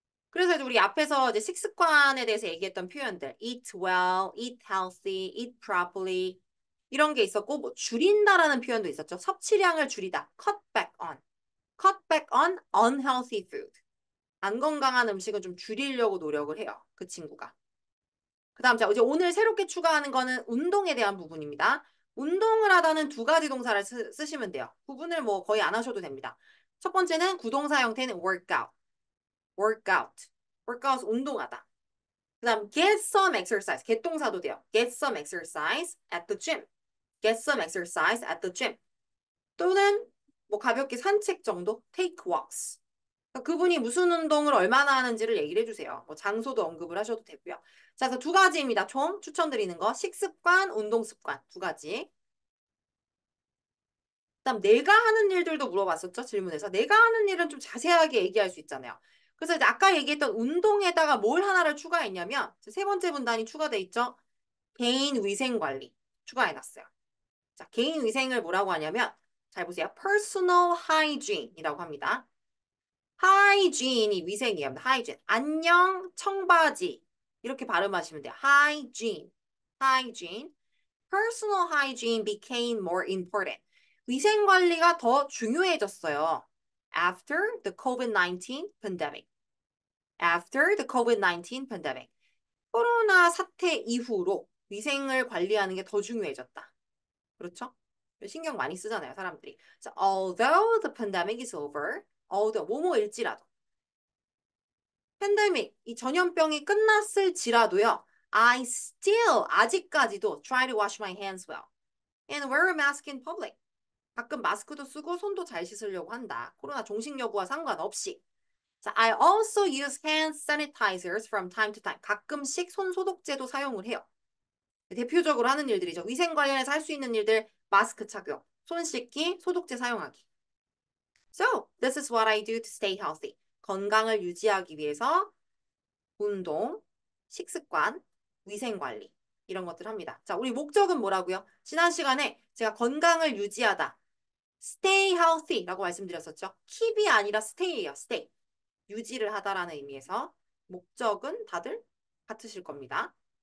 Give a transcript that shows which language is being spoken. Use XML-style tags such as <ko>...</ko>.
<ko>그래서 이제 우리 앞에서 이제 식습관에 대해서 얘기했던 표현들,</ko> <en>eat well, eat healthy, eat properly</en> <ko>이런 게 있었고 뭐 줄인다라는 표현도 있었죠. 섭취량을 줄이다,</ko> <en>cut back on unhealthy food.</en> <ko>안 건강한 음식은 좀 줄이려고 노력을 해요. 그 친구가. 그다음 자 이제 오늘 새롭게 추가하는 거는 운동에 대한 부분입니다. 운동을 하다는 두 가지 동사를 쓰시면 돼요. 구분을 뭐 거의 안 하셔도 됩니다. 첫 번째는 구동사 형태는 workout, workout 운동하다.</ko> <en>그다음 get some exercise,</en> <ko>get 동사도 돼요.</ko> <en>get some exercise at the gym, get some exercise at the gym.</en> <ko>또는 뭐 가볍게 산책 정도,</ko> <en>take walks.</en> <ko>그러니까 그분이 무슨 운동을 얼마나 하는지를 얘기를 해주세요. 뭐 장소도 언급을 하셔도 되고요. 자, 그래서 두 가지입니다. 총 추천드리는 거. 식습관, 운동습관 두 가지. 그다음 내가 하는 일들도 물어봤었죠. 질문에서. 내가 하는 일은 좀 자세하게 얘기할 수 있잖아요. 그래서 이제 아까 얘기했던 운동에다가 뭘 하나를 추가했냐면 세 번째 문단이 추가돼 있죠. 개인 위생 관리 추가해놨어요. 자, 개인 위생을 뭐라고 하냐면 잘 보세요. personal hygiene이라고 합니다. hygiene이 위생이에요. hygiene. 안녕 청바지. 이렇게 발음하시면 돼요.</ko> <en>hygiene. hygiene. personal hygiene became more important.</en> <ko>위생 관리가 더 중요해졌어요.</ko> <en>After the COVID-19 pandemic. After the COVID-19 pandemic.</en> <ko>코로나 사태 이후로 위생을 관리하는 게 더 중요해졌다. 그렇죠? 신경 많이 쓰잖아요, 사람들이.</ko> <en>So, although the pandemic is over, although</en> <ko>뭐뭐일지라도 팬데믹, 이 전염병이 끝났을지라도요.</ko> <en>I still</en> <ko>아직까지도</ko> <en>try to wash my hands well and wear a mask in public.</en> <ko>가끔 마스크도 쓰고 손도 잘 씻으려고 한다. 코로나 종식 여부와 상관없이.</ko> <en>자, I also use hand sanitizers from time to time.</en> <ko>가끔씩 손 소독제도 사용을 해요. 대표적으로 하는 일들이죠. 위생 관련해서 할 수 있는 일들, 마스크 착용, 손 씻기, 소독제 사용하기.</ko> <en>So, this is what I do to stay healthy.</en> <ko>건강을 유지하기 위해서 운동, 식습관, 위생관리 이런 것들 합니다. 자, 우리 목적은 뭐라고요? 지난 시간에 제가 건강을 유지하다. stay healthy라고 말씀드렸었죠. keep이 아니라 stay예요.</ko> <en>stay.</en> <ko>유지를 하다라는 의미에서 목적은 다들 같으실 겁니다.</ko>